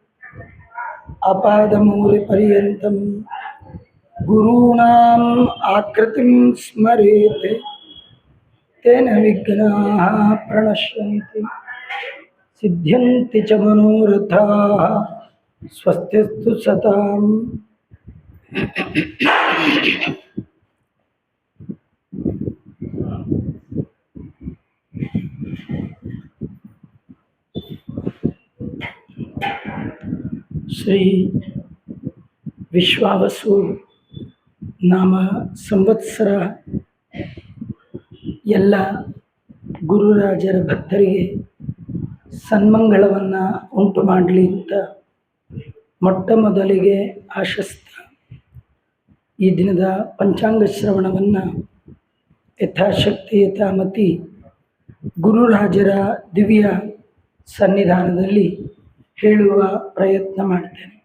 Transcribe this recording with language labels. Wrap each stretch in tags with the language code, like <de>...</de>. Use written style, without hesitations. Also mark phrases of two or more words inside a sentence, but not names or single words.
<sa>अपादमूलपर्यन्तं गुरूणाम् आकृतिं स्मरेत् तेन विघ्नाः प्रणश्यन्ति सिद्ध्यन्ति च मनोरथाः स्वस्तिस्तु सताम्</sa> <kn>श्री ವಿಶ್ವಾವಸು ನಾಮ ಸಂವತ್ಸರ ಎಲ್ಲ ಗುರುರಾಜರ ಭಕ್ತರಿಗೆ ಸನ್ಮಂಗಳವನ್ನು ಉಂಟು ಮಾಡಲಿ ಅಂತ ಮೊಟ್ಟ ಮೊದಲಿಗೆ ಆಶಿಸ್ತಾ ಈ ದಿನದ ಪಂಚಾಂಗ ಶ್ರವಣವನ್ನು ಯಥಾಶಕ್ತಿ ಯಥಾಮತಿ ಗುರುರಾಜರ ದಿವ್ಯ ಸನ್ನಿಧಾನದಲ್ಲಿ ಹೇಳುವ ಪ್ರಯತ್ನ ಮಾಡ್ತೇನೆ.</kn>